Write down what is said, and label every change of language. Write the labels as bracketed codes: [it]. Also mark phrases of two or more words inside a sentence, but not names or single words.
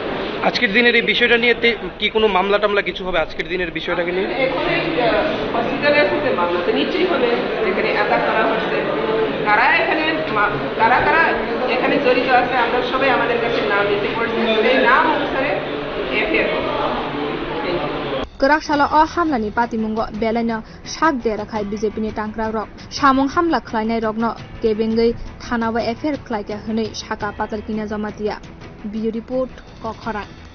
[bn] আজকের দিনের এই বিষয়টা নিয়ে কি কোনো মামলা টামলা কিছু হবে আজকের দিনের বিষয়টাকে নিয়ে হসপিটালের সাথে মামলা তো নিশ্চয়ই হবে যেখানে অ্যাটাক করা হচ্ছে কারা এখানে জড়িত আছে আমরা সবাই আমাদের কাছে নাম দিতে পারছি সেই নাম অনুসারে এফআইআর [trp] Kerakshalo o hamlani patimunggo belana sak derakhai BJP ni tangkrak rok samung hamla khlainai rokno kebengai thanawa affair khlaika hwnei saka patal kina jamatia [en] Bureau report [trp] Kokhara